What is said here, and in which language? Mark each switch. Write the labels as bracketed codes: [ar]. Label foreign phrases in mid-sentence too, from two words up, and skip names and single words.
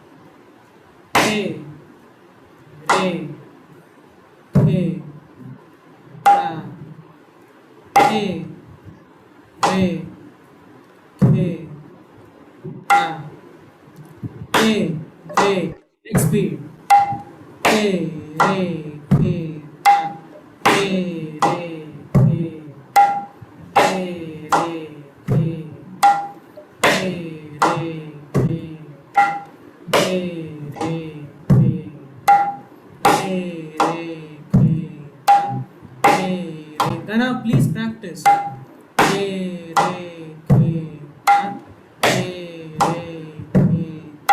[en] He. Re. He. Ta. He. Re. He. Ta. He. Re. Next beat. He. Re. He. Ta. He. Re. He. He. Re. He. He. Re. He. He. Re. He. Hey, hey, hey, hey, hey. Gana, please practice. Hey, hey, hey, hey, hey, hey,